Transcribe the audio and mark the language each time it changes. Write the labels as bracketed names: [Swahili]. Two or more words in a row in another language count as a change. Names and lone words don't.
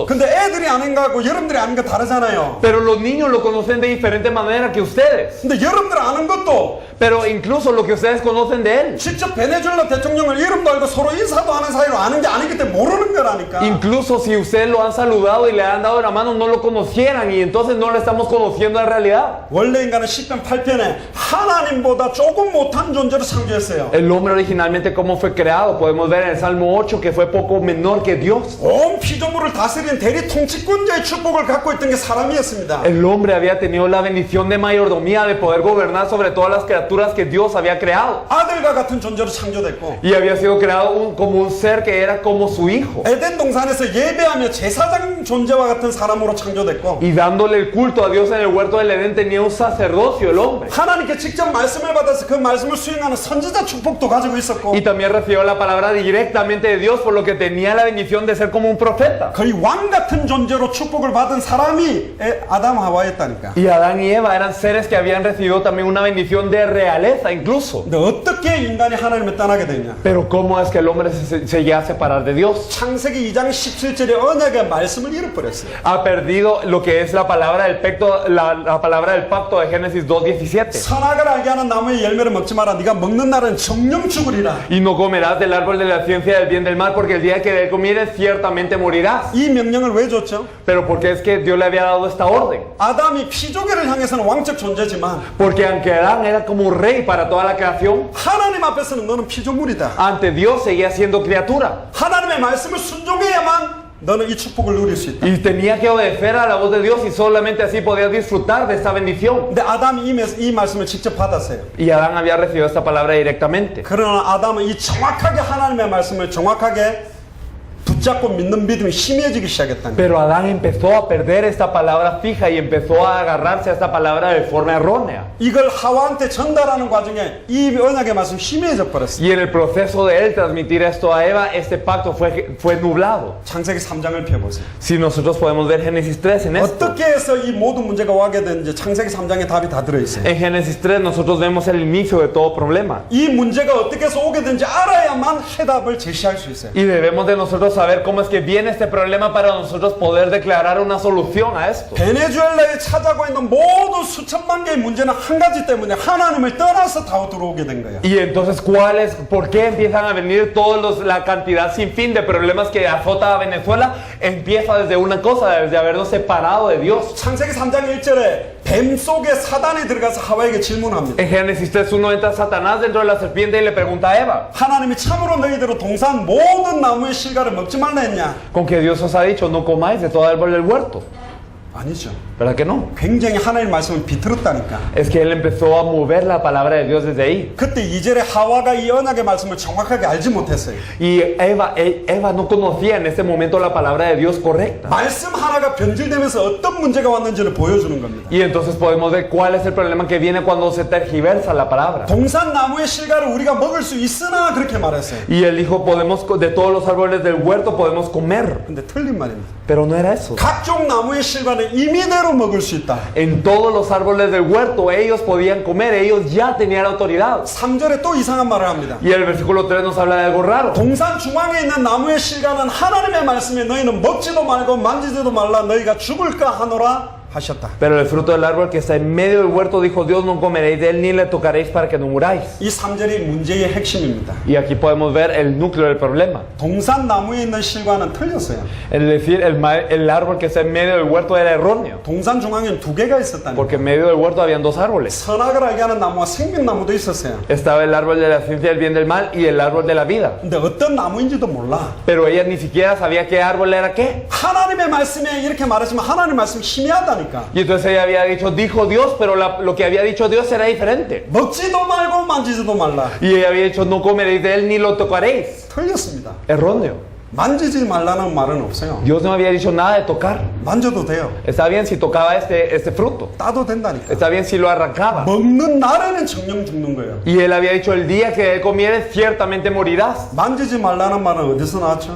[Korean] 근데 애들이 아는 거하고 여러분들이 아는 거 다르잖아요. [Spanish] Pero los niños lo conocen de diferente manera que ustedes. [Korean] 근데 여러분들 아는 것도 [Spanish] Pero incluso lo que ustedes conocen de él. [Korean] 직접 베네수엘라 대통령을 이름도 알고 서로 인사도 하는 사이로 아는 게 아니기 때문에 모르는 거라니까. [Spanish] Incluso si ustedes lo han saludado y le han dado la mano, no lo conocieran y entonces no lo estamos conociendo en realidad. [Korean] 원래 인간은 10편 8편에 하나님보다 조금 못한 존재로 창조했어요. [Spanish] El hombre originalmente cómo fue creado, podemos ver en el Salmo 8 que fue poco menor que Dios. [Korean] 온 피조물을 다스리는 대리 통치권자의 축복을 갖고 있던 게 사람이었습니다. [Spanish] El hombre había tenido la bendición de mayordomía, de poder gobernar sobre todas las criaturas que Dios había creado. [Korean] 아들과 같은 존재로 창조됐고 [Spanish] Y había sido creado como un ser que era como su hijo. [Korean] 에덴 동산에서 예배하며 제사장 존재와 같은 사람으로 창조됐고 [Spanish] Y dándole el culto a Dios en el huerto del Edén tenía un sacerdocio el hombre. [Korean] 하나님께 직접 말씀을 받아서 그 말씀을 수행하는 선지자 축복도 가지고 있었고 [Spanish] Y también recibió la palabra directamente de Dios, por lo que tenía la bendición de ser como un profeta. [Korean] 거의 왕 같은 존재로 축복을 받은 사람이 아담 하와였다니까. [Spanish] Y Adán y Eva eran seres que habían recibido también una bendición de realeza incluso. [Korean] 근데 어떻게 인간이 하나님을 떠나게 되냐? [Spanish] Pero ¿cómo es que el hombre se llega a separar de Dios? [Korean] 창세기 2장 17절의 언약의 말씀을 잃어버렸어요. [Spanish] Ha perdido lo que es la palabra del pacto, la palabra del pacto de Génesis 2:17. [Korean] 선악을 알게 하는 나무의 열매를 먹지 마라. 네가 먹는 날은 정령 죽으리라. [Spanish] Y no comerás del árbol de la ciencia del bien y del mal, porque el día que de él comieres ciertamente morirás. [Korean] 이 명령을 왜 줬죠? [Spanish] Pero porque es que Dios le había dado esta orden. [Korean] 아담이 피조개를 향해서는 왕적 존재지만 [Spanish] Porque aunque Adán era como rey para toda la creación, [Korean] 하나님 앞에서는 너는 피조물이다. [Spanish] ante Dios seguía siendo criatura. [Korean] 하나님의 말씀을 순종해야만 너는 이 축복을 누릴 수 있다. [Spanish] Y tenía que obedecer a la voz de Dios y solamente así podía disfrutar de esta bendición. [Korean] 근데 아담이 이 말씀을 직접 받았어요. [Spanish] Y Adán había recibido esta palabra directamente. [Korean] 그러나 아담은 이 정확하게 하나님의 말씀을 정확하게 붙잡고 믿는 믿음이 희미해지기 시작했다는 거예요. [Spanish] Pero Adán empezó a perder esta palabra fija y empezó a agarrarse a esta palabra de forma errónea. [Korean] 이걸 하와한테 전달하는 과정에 이 언약의 말씀 희미해져 버렸어요. [Spanish] Y en el proceso de él transmitir esto a Eva, este pacto fue nublado. [Korean] 창세기 3장을 펴보세요. [Spanish] Si nosotros podemos ver Génesis 3 en esto. [Korean] 어떻게 해서 이 모든 문제가 와게 되는지 창세기 3장에 답이 다 들어있어요. [Spanish] En Génesis 3 nosotros vemos el inicio de todo problema. [Korean] 이 문제가 어떻게 해서 오게 되는지 알아야만 해답을 제시할 수 있어요. [Spanish] Y debemos de nosotros saber cómo es que viene este problema para nosotros poder declarar una solución a esto. [Korean] 베네수엘라에 찾아오고 있는 모든 수천만 개의 문제는 한 가지 때문에 하나님을 떠나서 다 들어오게 된 거예요. [Spanish] Y entonces, ¿por qué empiezan a venir la cantidad sin fin de problemas que azota a Venezuela? Empieza desde una cosa, desde habernos separado de Dios. [Korean] 창세기 3장 1절에 뱀 속에 사단이 들어가서 하와에게 질문합니다. [Spanish] En Génesis 3:1 entra Satanás dentro de la serpiente y le pregunta a Eva, [Korean] 하나님이 참으로 너희들은 동산 모든 나무의 실과를 먹지 말라 했냐? [Spanish] ¿con que Dios os ha dicho no comáis de todo árbol del huerto? [Korean] 아니죠. [Spanish] ¿Verdad que no? [Korean] 굉장히 하나님 말씀을 비틀었다니까. [Spanish] Es que él empezó a mover la palabra de Dios desde ahí. [Korean] 그때 2절에 하와가 이 언약의 말씀을 정확하게 알지 못했어요. [Spanish] Y Eva no conocía en ese momento la palabra de Dios correcta. [Korean] 말씀 하나가 변질되면서 어떤 문제가 왔는지를 보여주는 겁니다. [Spanish] Y entonces podemos ver cuál es el problema que viene cuando se tergiversa la palabra. [Korean] 동산 나무의 실과를 우리가 먹을 수 있으나 그렇게 말했어요. [Spanish] Y él dijo, de todos los árboles del huerto podemos comer. [Korean] 근데 틀린 말입니다. [Spanish] Pero no era eso. [Korean] 각종 나무의 실과는 임의대로 먹을 수 있다. [Spanish] En todos los árboles del huerto ellos podían comer, ellos ya tenían autoridad. [Korean] 3절에 또 이상한 말을 합니다. [Spanish] Y el versículo 3 nos habla de algo raro. [Korean] 동산 중앙에 있는 나무의 실과는 하나님의 말씀에 너희는 먹지도 말고 만지지도 말라 너희가 죽을까 하노라 하셨다. [Spanish] Pero el fruto del árbol que está en medio del huerto dijo Dios, no comeréis de él ni le tocaréis para que no muráis. [Korean] 이 3절이 문제의 핵심입니다. [Spanish] Y aquí podemos ver el núcleo del problema. [Korean] 동산 나무에 있는 실과는 틀렸어요. [Spanish] Es decir, el árbol que está en medio del huerto era erróneo. [Korean] 동산 중앙에는 두 개가 있었다니. [Spanish] Porque en medio del huerto habían dos árboles. [Korean] 선악을 알게 하는 나무와 생명나무도 있었어요. [Spanish] Estaba el árbol de la ciencia del bien y del mal y el árbol de la vida. [Korean] 근데 어떤 namu인지도 몰라. [Spanish] Pero ella ni siquiera sabía qué árbol era qué. [Korean] 하나님의 말씀에 이렇게 말했지만 하나님의 말씀 희미하다니까. [Spanish] Y entonces ella había dicho, dijo Dios, pero lo que había dicho Dios era diferente. [Korean] 먹지도 말고 만지지도 말라. [Spanish] Y ella había dicho, no comeréis de él ni lo tocaréis. [Korean] 틀렸습니다. [Spanish] Erróneo. [Korean] 만지지 말라는 말은 없어요. [Spanish] Dios no había dicho nada de tocar. [Korean] 만져도 돼요. [Spanish] Está bien si tocaba este fruto. [Korean] 따도 된다니까. [Spanish] Está bien si lo arrancaba. [Korean] 먹는 날에는 정령 죽는 거예요. [Spanish] Y él había dicho, el día que él comiere, ciertamente morirás. [Korean] 만지지 말라는 말은 어디서 나왔죠?